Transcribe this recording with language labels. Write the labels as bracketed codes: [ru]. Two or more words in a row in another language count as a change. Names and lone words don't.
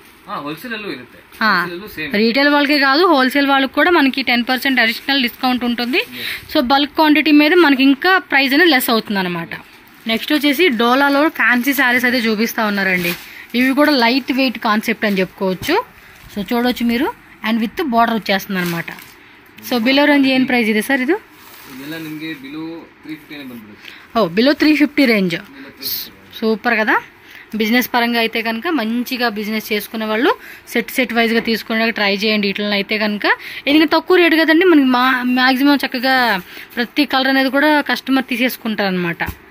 [te] రీటైల్ వాళ్ళకే కాదు, హోల్సేల్ వాళ్ళకి కూడా మనకి 10% [en] additional discount [te] ఉంటుంది. సో [en] bulk quantity [te] మీద మనకి ఇంకా ప్రైస్ అనేది లెస్ అవుతుంది అనమాట. నెక్స్ట్ వచ్చేసి డోలాలో [en] fancy sarees [te] అయితే చూపిస్తా ఉన్నారండి. ఇవి కూడా [en] light weight concept [te] అని చెప్పుకోవచ్చు. సో చూడవచ్చు మీరు, [en] and with border [te] వచ్చేస్తుంది అనమాట. [en] so below range [te] ఏం ప్రైస్ [kn] ಇದೆ ಸರ್ ಇದು? [en] below 350 range. [te] సూపర్ కదా. బిజినెస్ పరంగా అయితే కనుక మంచిగా బిజినెస్ చేసుకునే వాళ్ళు [en] set wise [te] తీసుకునే ట్రై చేయండి. ఇట్లా అయితే కనుక ఇది తక్కువ రేటు కదండి, మనకి మ్యాక్సిమం చక్కగా ప్రతి కలర్ అనేది కూడా కస్టమర్ తీసేసుకుంటారు అనమాట.